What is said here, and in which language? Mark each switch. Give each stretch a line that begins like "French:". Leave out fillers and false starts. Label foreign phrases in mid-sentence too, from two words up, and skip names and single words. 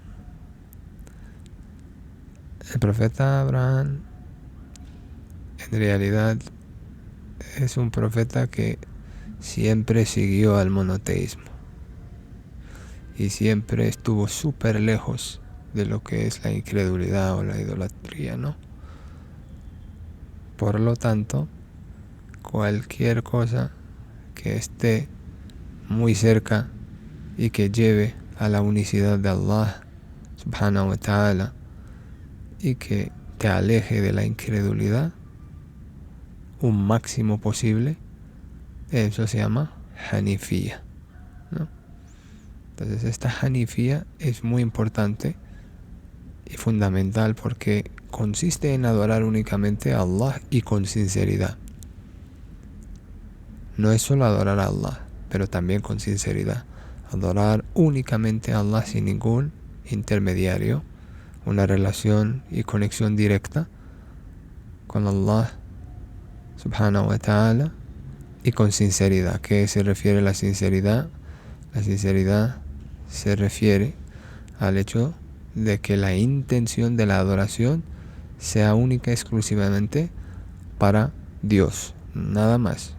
Spanish: El profeta Abraham en realidad es un profeta que siempre siguió al monoteísmo y siempre estuvo súper lejos de lo que es la incredulidad o la idolatría, ¿no? Por lo tanto, cualquier cosa que esté muy cerca y que lleve a la unicidad de
Arabic: الله سبحانه وتعالى
Spanish: y que te aleje de la incredulidad un máximo posible, eso se llama Hanifía, ¿no? Entonces esta Hanifía es muy importante y fundamental porque consiste en adorar únicamente a Allah y con sinceridad. No es solo adorar a Allah, pero también con sinceridad. Adorar únicamente a Allah sin ningún intermediario, una relación y conexión directa con
Arabic: الله سبحانه وتعالى,
Spanish: y con sinceridad. ¿Qué se refiere a la sinceridad? La sinceridad se refiere al hecho de que la intención de la adoración sea única y exclusivamente para Dios, nada más.